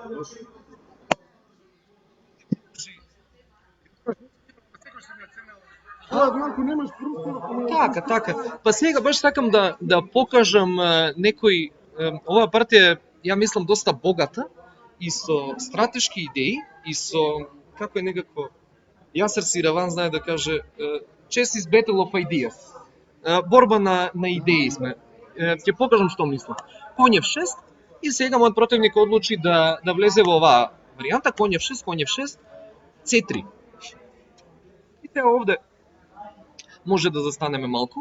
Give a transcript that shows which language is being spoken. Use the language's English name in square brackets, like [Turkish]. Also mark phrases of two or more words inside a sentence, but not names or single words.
[Macedonian] Немаш простор. Така. Па сега баш сакам да покажам некои, оваа партија ја мислам доста богата и со стратешки идеи и со како е некако Јасер Сираван знае да каже [English] chess is battle of ideas. [Macedonian] Борба на идеи сме. Ќе покажам што мислам. Конј F6 и сега мојот противник одлучи да влезе во оваа варијанта, конј F6, C3. И сега овде може да застанеме малку.